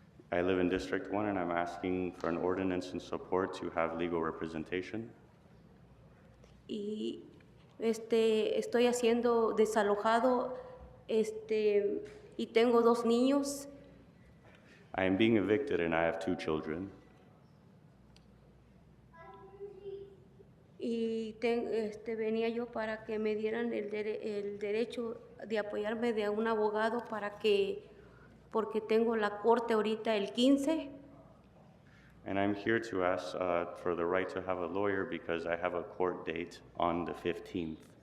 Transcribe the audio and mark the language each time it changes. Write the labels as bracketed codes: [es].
[en] I live in District 1 and I'm asking for an ordinance in support to have legal representation. [es] Y estoy haciendo desalojado y tengo 2 niños. [en] I am being evicted and I have 2 children. [es] Y venía yo para que me dieran el derecho de apoyarme de un abogado porque tengo la corte ahorita el 15. [en] And I'm here to ask for the right to have a lawyer because I have a court date on the 15th.